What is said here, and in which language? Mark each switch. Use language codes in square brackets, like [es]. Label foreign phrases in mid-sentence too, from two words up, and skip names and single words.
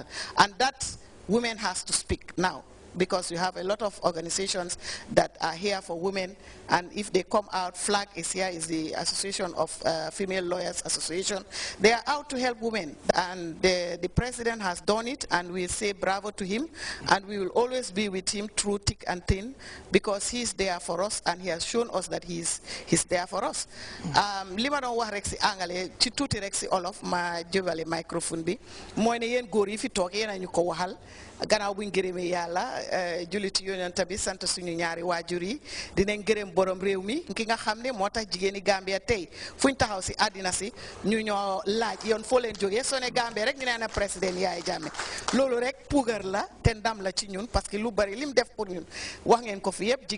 [en] And that women has to speak now, because you have a lot of organizations that are here for women, and if they come out, FLAG is here, is the Association of Female Lawyers Association. They are out to help women, and the president has done it, and we say bravo to him, and we will always be with him through thick and thin, because he's there for us, and he has shown us that he's there for us. [wo] Lima don wax rek ci angale ci tuuti rek ci olof ma jëbale microphone bi mooy ne yéen góor yi fi toog yéen a ñu ko waxal gannaaw buñ gërëmee yàlla juliti yonent bi sant suñu ñaari waajur yi dinañ gërëm borom réew mi ki nga xam ne moo tax jigéeni Gambia tey fuñ taxaw si àddina si ñu ñoo laaj yoon foo leen jógee soo ne Gambia rek ñu ne na président Yaya Jammeh loolu rek puugar la te ndam la ci ñun, [fr] parce que [wo] lu bari lim def pour ñun wax ngeen ko fi yëpp.